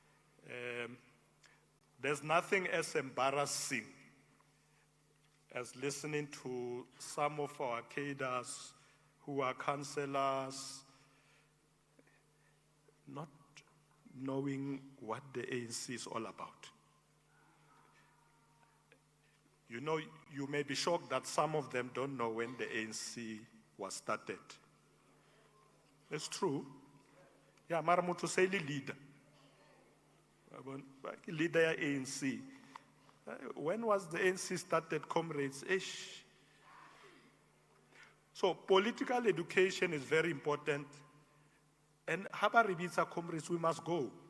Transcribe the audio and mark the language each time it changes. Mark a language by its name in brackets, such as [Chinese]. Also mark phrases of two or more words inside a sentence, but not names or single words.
[English] There's nothing as embarrassing as listening to some of our cadres who are councillors not knowing what the ANC is all about. You know, you may be shocked that some of them don't know when the ANC was started. It's true. Yeah, [Southern Sotho] mara motho se le leader. Leader ya ANC. [English] When was the ANC started, comrades? Ish. So political education is very important. And Habaribitsa, comrades, we must go.